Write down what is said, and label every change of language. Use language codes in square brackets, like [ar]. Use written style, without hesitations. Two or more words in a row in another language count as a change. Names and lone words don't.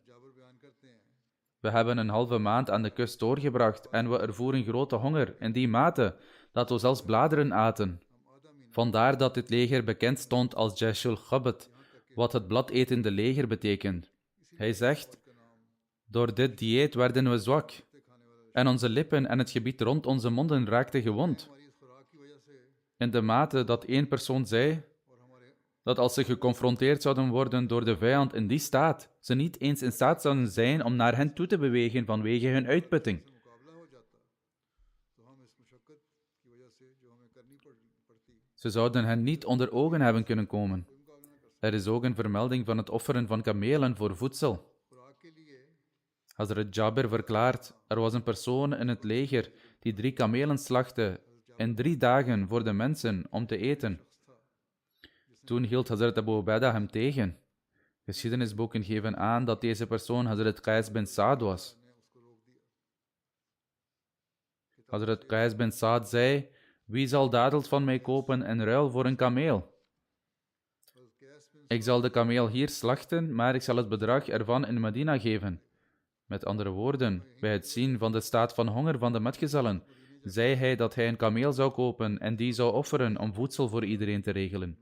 [nl] We hebben een halve maand aan de kust doorgebracht en we ervoeren grote honger in die mate dat we zelfs bladeren aten. Vandaar dat dit leger bekend stond als Jashul Khabat, wat het bladetende leger betekent. Hij zegt: door dit dieet werden we zwak en onze lippen en het gebied rond onze monden raakten gewond. [ur] ہماری اس خوراک کی وجہ سے [nl] In de mate dat één persoon zei [ur] اور ہمارے [nl] dat als ze geconfronteerd zouden worden door de vijand in die staat, ze niet eens in staat zouden zijn om naar hen toe te bewegen vanwege hun uitputting. [ur] سے مقابلہ ہو جاتا تو ہم اس مشقت کی وجہ سے جو ہمیں کرنی پڑتی [nl] Ze zouden hen niet onder ogen hebben kunnen komen. [ur] کوئی مقابلہ نہ کر [nl] Er is ook een vermelding van het offeren van kamelen voor voedsel. [ur] خوراک کے لیے [nl] Hazrat Jabir verklaart, er was een persoon in het leger die 3 kamelen slachtte in 3 dagen voor de mensen om te eten. Toen hield Hazrat Abu Ubaidah hem tegen. Geschiedenisboeken geven aan dat deze persoon Hazrat Qais bin Saad was. [ur] نے اسکو روک دیا [nl] Hazrat Qais bin Saad zei, wie zal dadels van mij kopen in ruil voor een kameel? Ik zal de kameel hier slachten, maar ik zal het bedrag ervan in Medina geven. Met andere woorden, bij het zien van de staat van honger van de metgezellen, zei hij dat hij een kameel zou kopen en die zou offeren om voedsel voor iedereen te regelen.